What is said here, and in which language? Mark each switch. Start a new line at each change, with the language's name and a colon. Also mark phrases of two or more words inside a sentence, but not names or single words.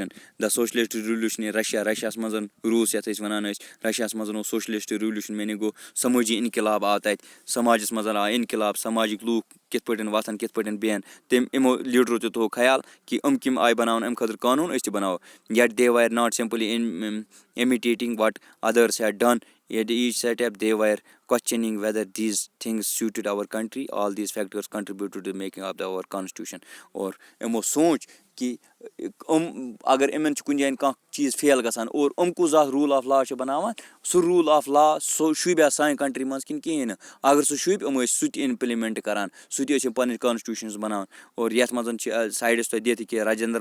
English: the socialist revolution in
Kashmiri: رشیاہَس منٛز روٗس یَتھ أسۍ وَنان ٲسۍ رشیاہَس منٛز اوس
English: socialist revolution
Kashmiri: یعنی گوٚو سمٲجی اِنقلاب آو تَتہِ سماجَس منٛز آو اِنقلاب سماجِک لوٗکھ کِتھ پٲٹھۍ وۄتھان کِتھ پٲٹھۍ بیٚہن تٔمۍ یِمو لیٖڈرو تہِ تھوٚو خیال کہِ کَمہِ آیہِ بَناوَن اَمہِ خٲطرٕ قانوٗن أسۍ تہِ بَناوو.
English: yet they were not simply imitating what others had done at each step they were questioning whether these things suited our country. All these factors contributed to the making of our constitution.
Kashmiri: اور یِمو سونٛچ کہ اگر یِمن چھُ کُنہِ جایہِ کانٛہہ چیٖز فیل گژھان اور کُس اکھ
English: rule of law
Kashmiri: چھِ بَناوان سُہ
English: rule of law
Kashmiri: سُہ شوٗبیٛا سانہِ کَنٹرٛی منٛز کِنہٕ کِہیٖنۍ نہٕ اگر سُہ شوٗبہِ ٲسۍ سُہ تہِ اِمپلِمٮ۪نٛٹ کَران سُہ تہِ ٲسۍ یِم پَنٕنۍ کانسٹیوٗشنٕز بَناوان اور یَتھ منٛز چھِ سایڈَس تۄہہِ دِتھ کہِ راجِندر